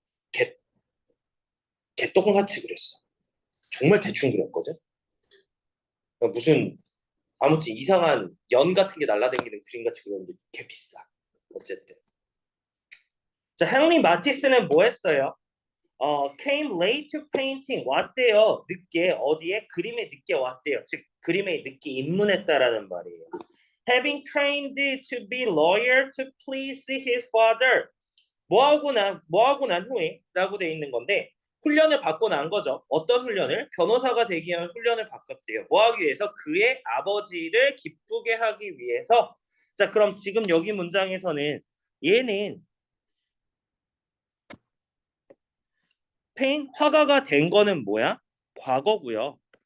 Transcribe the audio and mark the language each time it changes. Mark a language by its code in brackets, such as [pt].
[ko] 개, 개똥같이 그렸어. 정말 대충 그렸거든. 그러니까 무슨 아무튼 이상한 연 같은 게 날라다니는 그림같이 그렸는데 개 비싸. 어쨌든. 자, 헨리 마티스는 뭐 했어요? [en] came late to painting [ko] 왔대요. 늦게 어디에 그림에 늦게 왔대요. 즉 그림에 늦게 입문했다라는 말이에요. [en] Having trained to be lawyer to please his father. [ko] 뭐 하고 난 후에라고 돼 있는 건데 훈련을 받고 난 거죠. 어떤 훈련을? 변호사가 되기 위한 훈련을 받았대요. 뭐 하기 위해서? 그의 아버지를 기쁘게 하기 위해서. 자, 그럼 지금 여기 문장에서는 얘는 화가가 된 거는 뭐야? 과거고요.